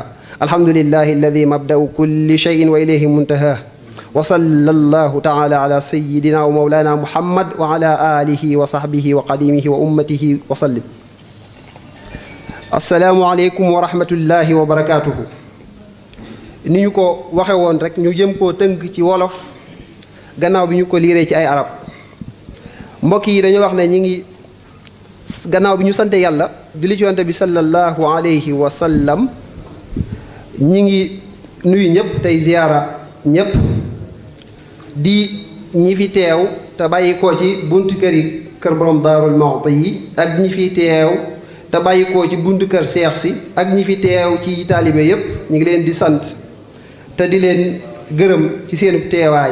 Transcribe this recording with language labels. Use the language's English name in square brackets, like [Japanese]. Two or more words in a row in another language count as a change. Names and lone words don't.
[Arabic] الحمد لله الذي مبدأ كل شيء وإليه منتهاه، وصلى الله تعالى على سيدنا ومولانا محمد وعلى آله وصحبه وقديمه وأمته وسلم. السلام عليكم ورحمة الله وبركاته. [Wolof] ni ñu ko waxe woon rek ñu jëm koo tënk ci wolof gannaaw bi ñu ko liiree ci ay arab. mbokk yi dañu wax ne ñi ngi gannaaw bi ñu sante yàlla julli ci yonent bi [Arabic] صلى الله عليه وسلم, [Wolof] ñi ngi nuyu ñëpp tey ziyaara ñëpp di ñi fi teew te bàyyi koo ci buntu kër yi kër borom Daarul Muxti yi ak ñi fi teew te bàyyi koo ci buntu kër Seex si ak ñi fi teew ci taalibe yëpp ñu ngi leen di sant te di leen gërëm ci seen teewaay.